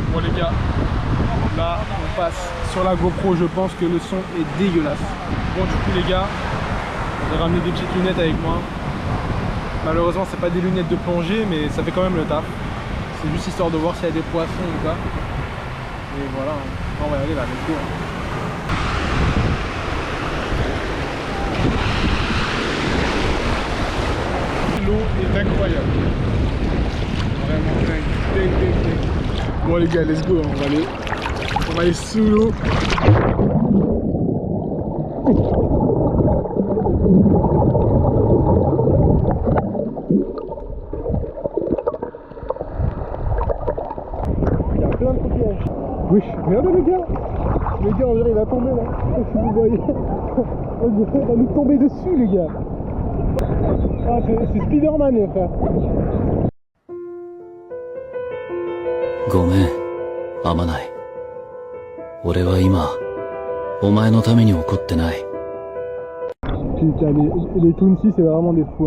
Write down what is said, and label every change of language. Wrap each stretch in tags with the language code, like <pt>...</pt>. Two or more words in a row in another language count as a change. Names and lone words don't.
<fr>Bon les gars, là on passe sur la GoPro, je pense que le son est dégueulasse. Bon du coup les gars, j'ai ramené des petites lunettes avec moi. Malheureusement c'est pas des lunettes de plongée mais ça fait quand même le taf. C'est juste histoire de voir s'il y a des poissons ou pas. Et voilà, on va y aller là,</fr> <en>let's go.</en> <fr>L'eau est incroyable. Bon les gars,</fr> <en>let's go,</en> <fr>on va aller sous l'eau. Il y a plein de coquillages. Oui, regardez les gars, on dirait il va tomber là, si vous voyez. On dirait il va nous tomber dessus les gars. Ah, c'est Spider-Man les frères.</fr> <ja>ごめん、天内。俺は今、お前のために怒ってない。</ja> <fr>Putain, les Tunsis, c'est vraiment des fous.</fr>